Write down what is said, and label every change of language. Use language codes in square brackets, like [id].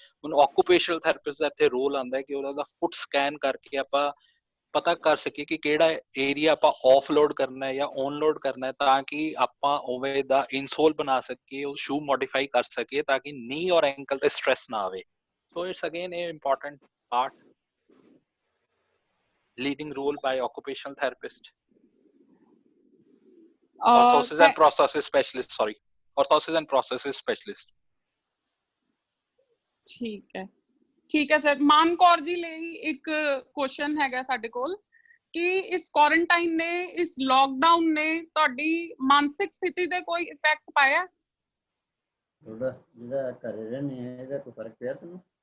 [pa] ਹੁਣ occupational therapist ਦਾ ਇੱਥੇ role ਆਉਂਦਾ ਹੈ ਕਿ ਉਹਦਾ ਫੁੱਟ ਸਕੈਨ ਕਰਕੇ ਆਪਾਂ ਪਤਾ ਕਰ ਸਕੀਏ ਕਿ ਕਿਹੜਾ ਏਰੀਆ ਆਪਾਂ ਆਫ ਲੋਡ ਕਰਨਾ ਹੈ ਜਾਂ ਔਨ ਲੋਡ ਕਰਨਾ ਹੈ, ਤਾਂ ਕਿ ਆਪਾਂ ਉਵੇਂ ਦਾ ਇਨਸੋਲ ਬਣਾ ਸਕੀਏ, ਉਹ ਸ਼ੂ ਮੋਡੀਫਾਈ ਕਰ ਸਕੀਏ ਤਾਂ ਕਿ ਨੀ ਔਰ ਐਂਕਲ ਤੇ ਸਟ੍ਰੈਸ ਨਾ ਆਵੇ। ਸੋ ਇਟਸ ਅਗੇਨ ਇਹ important part, [en] leading role by occupational therapist. Orthosis and prosthesis specialist, sorry. Orthosis and prosthesis specialist. [pa] ਠੀਕ ਹੈ ਸਰ। ਮਾਨ ਕੌਰ ਜੀ ਲਈ ਇੱਕ ਕੁਐਸਚਨ ਹੈਗਾ ਸਾਡੇ ਕੋਲ ਕਿ ਇਸ ਕੁਆਰੰਟਾਈਨ ਨੇ, ਇਸ ਲੋਕਡਾਊਨ ਨੇ ਤੁਹਾਡੀ ਮਾਨਸਿਕ ਸਥਿਤੀ ਤੇ ਕੋਈ ਇਫੈਕਟ ਪਾਇਆ? ਥੋੜਾ ਜਿਹੜਾ ਘਰੇ ਰਹਿੰਦੇ ਆ ਇਹਦਾ ਕੋਈ ਫਰਕ ਪਿਆ ਤੈਨੂੰ